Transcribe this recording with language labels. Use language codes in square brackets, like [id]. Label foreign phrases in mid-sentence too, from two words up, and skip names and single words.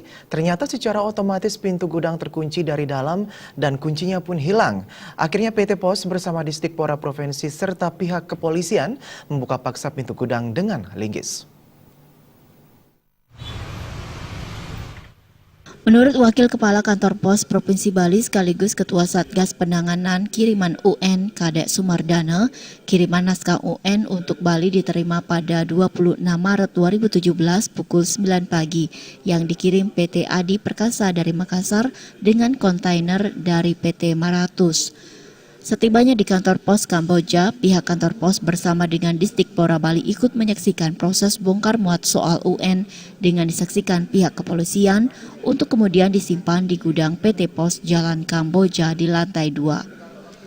[id] Ternyata secara otomatis pintu gudang terkunci dari dalam dan kuncinya pun hilang. Akhirnya PT Pos bersama Disdikpora Provinsi serta pihak kepolisian membuka paksa pintu gudang dengan linggis. Menurut Wakil Kepala Kantor Pos Provinsi Bali sekaligus Ketua Satgas Penanganan Kiriman UN Kadek Sumardana, kiriman naskah UN untuk Bali diterima pada 26 Maret 2017 pukul 9 pagi yang dikirim PT Adi Perkasa dari Makassar dengan kontainer dari PT Maratus. Setibanya di kantor pos Kamboja, pihak kantor pos bersama dengan Disdikpora Bali ikut menyaksikan proses bongkar muat soal UN dengan disaksikan pihak kepolisian untuk kemudian disimpan di gudang PT Pos Jalan Kamboja di lantai 2.